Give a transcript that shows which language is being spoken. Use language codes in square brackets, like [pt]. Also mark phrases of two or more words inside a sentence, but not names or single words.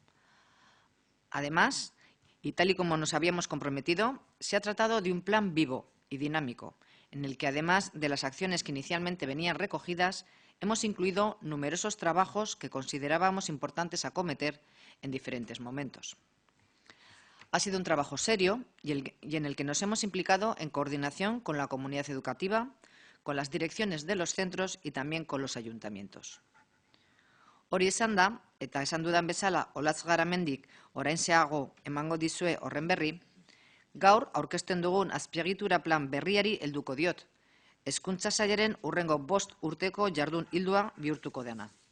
[es] Además, y tal y como nos habíamos comprometido, se ha tratado de un plan vivo y dinámico, en el que además de las acciones que inicialmente venían recogidas, hemos incluido numerosos trabajos que considerábamos importantes acometer en diferentes momentos. Ha sido un trabajo serio y en el que nos hemos implicado en coordinación con la comunidad educativa, con las direcciones de los centros y también con los ayuntamientos. [eu] Hori esan da, eta esan dudan bezala Olatz Garamendik oraintxeago emango dizue horren berri, gaur aurkezten dugun azpiegitura plan berriari helduko diot, Hezkuntza Sailaren hurrengo 5 urteko jardun ildoa bihurtuko dena.